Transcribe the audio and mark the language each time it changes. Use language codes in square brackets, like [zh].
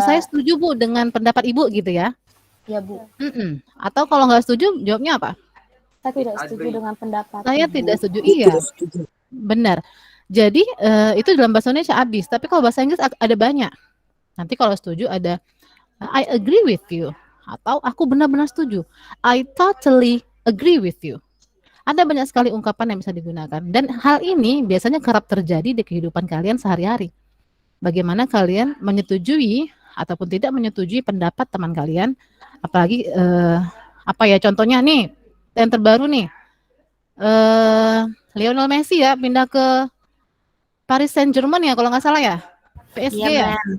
[id] saya setuju Bu dengan pendapat Ibu gitu ya. ya Bu. Atau kalau nggak setuju jawabnya apa? Saya tidak setuju dengan pendapat Saya Ibu. tidak setuju. Iya. Benar. Jadi itu dalam bahasa Indonesia habis, tapi kalau bahasa Inggris ada banyak. Nanti kalau setuju ada [en] I agree with you [id] atau aku benar-benar setuju. [en] I totally agree with you. [id] Ada banyak sekali ungkapan yang bisa digunakan dan hal ini biasanya kerap terjadi di kehidupan kalian sehari-hari. Bagaimana kalian menyetujui ataupun tidak menyetujui pendapat teman kalian, apalagi apa ya contohnya nih yang terbaru nih Lionel Messi ya pindah ke Paris Saint-Germain ya kalau nggak salah ya, PSG ya.